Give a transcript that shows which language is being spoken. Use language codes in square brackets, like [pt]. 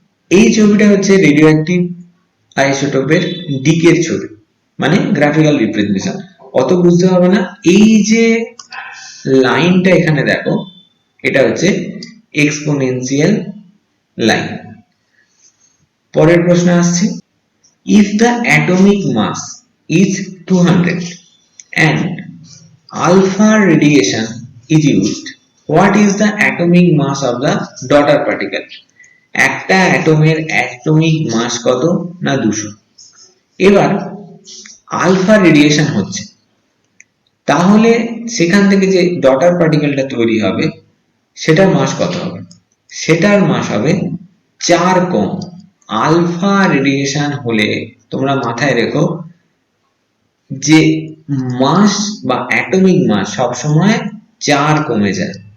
[bn] এই ছবিটা হচ্ছে রেডিওঅ্যাক্টিভ আইসোটোপের ডিকের ছবি, মানে গ্রাফিক্যাল রিপ্রেজেন্টেশন। অত বুঝতে হবে না, এই যে লাইনটা এখানে দেখো এটা হচ্ছে এক্সপোনেনশিয়াল লাইন। পরের প্রশ্ন আসছে, [en] if the atomic mass is 200 and alpha radiation is used, what is the atomic mass of the daughter particle? [bn] একটা অ্যাটমের অ্যাটমিক মাস কত না 200। এবার আলফা রেডিয়েশন হচ্ছে, তাহলে সেখান থেকে যে ডটার পার্টিকেলটা তৈরি হবে সেটার মাস কত হবে? সেটার মাস হবে 4 কম। আলফা রেডিয়েশন হলে তোমরা মাথায় রেখো যে মাস বা অ্যাটমিক মাস সবসময় 4 কমে যায়।